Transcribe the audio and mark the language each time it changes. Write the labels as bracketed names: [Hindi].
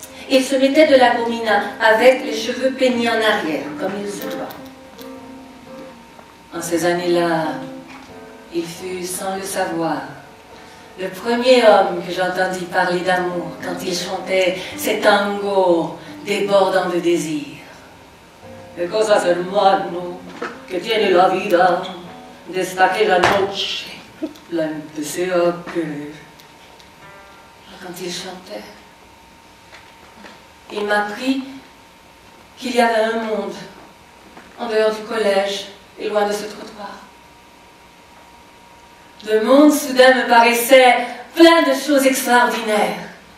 [French] Il se mettait de la gomina avec les cheveux peignés en arrière, comme il se doit. En ces années-là, il fut, sans le savoir, le premier homme que j'entendis parler d'amour quand il chantait ces tangos débordant de désir. [Spanish] Que cosas hermano, que tiene la vida, desde aquella noche, la empecé a querer. [French] Quand il chantait, il m'a appris qu'il y avait un monde en dehors du collège et loin de ce trottoir. Le monde soudain me paraissait plein de choses extraordinaires.